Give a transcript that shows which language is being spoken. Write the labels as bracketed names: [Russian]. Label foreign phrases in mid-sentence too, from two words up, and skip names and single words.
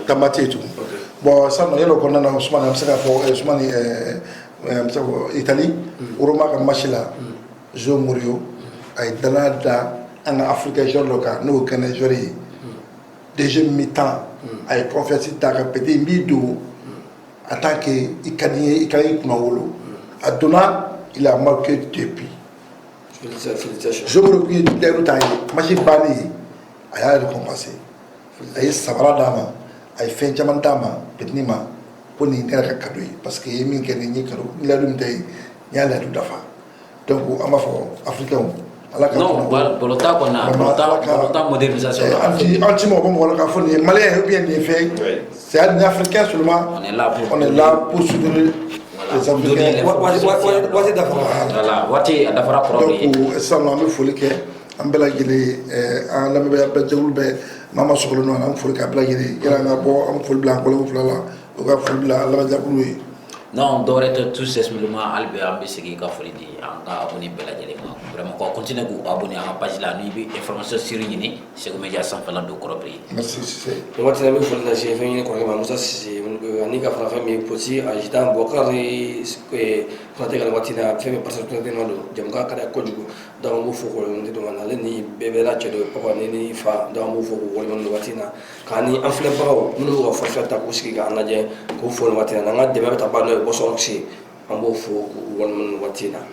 [Bambara] tanba tɛ yen tugun bon sisan nɔ yɛlɛ o kɔnɔna na Ousmane an bɛ se k'a fɔ Ousmane an bɛ se k'a fɔ Italie Roma ka match la Jose Mourinho a ye danaya da an ka Africain joueur dɔ kan n'o ye Gana joueur ye [French] deuxième mi-temps [Bambara] a ye confiance ta ka pété n b'i don [French] en tant que [Bambara] i ka di n ye i ka i kunna wolo a donna [French] il a marqué depuis [Bambara] Jose Mourinho ye lɛru ta ye match bannen a y'a récompensé a ye sabara d'a ma a ye fɛn caman d'a ma petini ma ko nin ne yɛrɛ ka cadeau ye [French] parce que [Bambara] i ye min kɛ nin ye cadeau ni lɛru min tɛ yen n y'a lɛru dafa donc an b'a fɔ africain non bolota kɔnɔ bolota modernisation an ti mɔgɔ mɔgɔ la k'a fɔ nin ye malien [French] ou bien [Bambara] nin ye fɛn [French] c'est un africain seulement on est là pour soutenir les africains [Bambara] waati dafara voilà waati a dafara kɔrɔ ye donc sisan nɔ an bɛ foli kɛ an bɛɛ lajɛlen an lamɛnbaa bɛɛ jɛkulu bɛɛ Mama Sogolo nɔ an bɛ foli kɛ a bɛɛ lajɛlen yala an ka bɔ an bɛ foli bila an kɔlɔn fila la o ka foli bila an lamɛnjakulu ye non dɔwɛrɛ tɛ [French] tout simplement [Bambara] hali bi an bɛ segin ka foli di an ka abonné bɛɛ lajɛlen ma vraiment k'aw continuer k'u abonné an ka page la n'i bɛ information siri ɲini Segu Media sanfɛla don kɔrɔ biri merci Cissé waati na n bɛ foli lase fɛn ɲini kɔrɔkɛ ma Musa Cissé ani ka fara fɛn min Posi Ajitan Bokari Konate ka waati na fɛn min Barca Konate ma don jamukan ka di kojugu donc an b'u fo k'o waleɲuman dɔn ale ni bɛɛ bɛ la cɛ dɔ ye papa ni fa donc an b'u fo k'u waleɲuman dɔn waati na k'ani an filɛbagaw minnu b'u ka forfait ta k'u sigi k'an lajɛ k'u fo nin waati na n'an ka dɛmɛ bɛ taa ban n'o ye Boston se an b'o fo k'u waleɲuman dɔn waati na